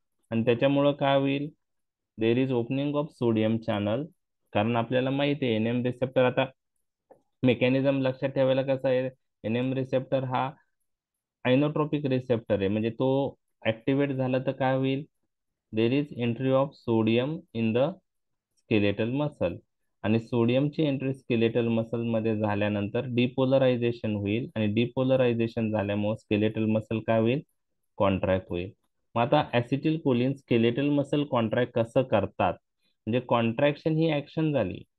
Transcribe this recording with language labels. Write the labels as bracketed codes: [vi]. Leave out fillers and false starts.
[mr] आणि त्याच्यामुळं काय होईल? [en] There is opening of sodium channel. [mr] कारण आपल्याला माहिती आहे NM रिसेप्टर, आता मेकॅनिझम लक्षात ठेवायला कसं आहे, NM रिसेप्टर हा आयनोट्रॉपिक रिसेप्टर आहे, म्हणजे तो ऍक्टिव्हेट झाला तर काय होईल? [en] There is entry of sodium in the skeletal muscle. [mr] आणि सोडियमची एंट्री स्केलेटल मसल मध्ये झाल्यानंतर डिपोलरायझेशन होईल, आणि डिपोलरायझेशन झाल्यामुळे स्केलेटल मसल काय होईल? कॉन्ट्रॅक्ट होईल. मग आता ऍसिटिल कोलिन स्केलेटल मसल कॉन्ट्रॅक्ट कसं करतात? म्हणजे कॉन्ट्रॅक्शन ही ऍक्शन झाली,